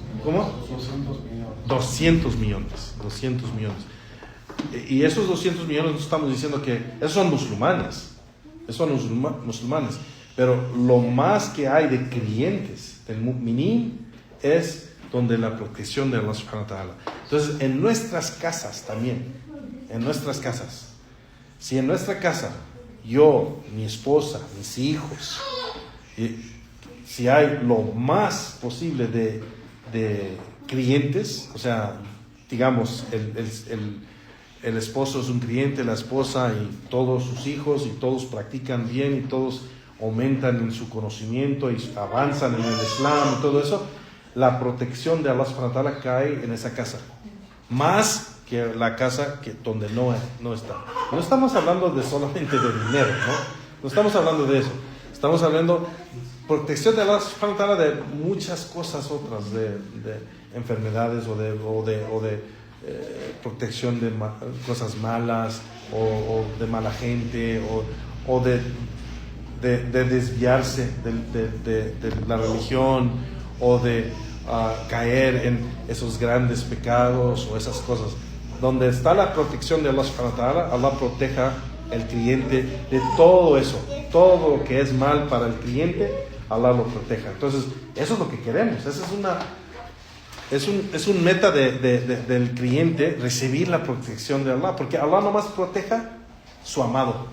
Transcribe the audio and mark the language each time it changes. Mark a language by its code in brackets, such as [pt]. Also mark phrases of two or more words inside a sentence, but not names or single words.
[es] ¿Cómo? 200 millones. 200 millones. Y esos 200 millones no estamos diciendo que... Esos son musulmanes. Pero lo más que hay de creyentes del mu'minin es donde la protección de [ar] الله سبحانه وتعالى. [es] Entonces, en nuestras casas también. Si en nuestra casa, yo, mi esposa, mis hijos, si hay lo más posible de creyentes, o sea, digamos, el esposo es un creyente, la esposa y todos sus hijos, y todos practican bien y todos aumentan en su conocimiento y avanzan en el Islam y todo eso, la protección de [ar] الله سبحانه وتعالى [es] cae en esa casa, más que la casa donde no está. No estamos hablando solamente de dinero, no estamos hablando de eso. Estamos hablando protección de [ar] الله سبحانه وتعالى [es] de muchas cosas otras, de enfermedades o de protección de cosas malas o de mala gente o de desviarse de la religión o de caer en esos grandes pecados o esas cosas. Donde está la protección de [ar] الله سبحانه وتعالى, [es] Allah proteja el creyente de todo eso, todo lo que es mal para el creyente, Allah lo proteja. Entonces, eso es lo que queremos. Esa es un meta del creyente, recibir la protección de Allah, porque Allah nomás proteja su amado.